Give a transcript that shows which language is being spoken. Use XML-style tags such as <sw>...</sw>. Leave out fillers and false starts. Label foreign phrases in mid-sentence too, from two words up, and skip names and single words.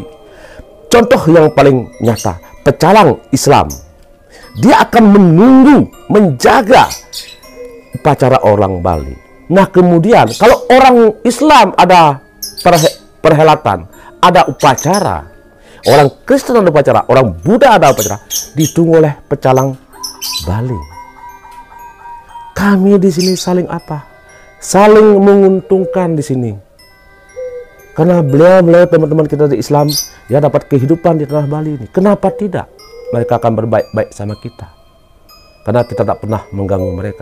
<id>Contoh yang paling nyata, pecalang Islam, dia akan menunggu, menjaga upacara orang Bali. Nah, kemudian kalau orang Islam ada perhelatan, ada upacara, orang Kristen ada upacara, orang Buddha ada upacara, ditunggu oleh pecalang Bali. Kami di sini saling apa? Saling menguntungkan di sini. Karena beliau teman-teman kita di Islam ya dapat kehidupan di tanah Bali ini. Kenapa tidak? Mereka akan berbaik-baik sama kita. Karena kita tak pernah mengganggu mereka.</id>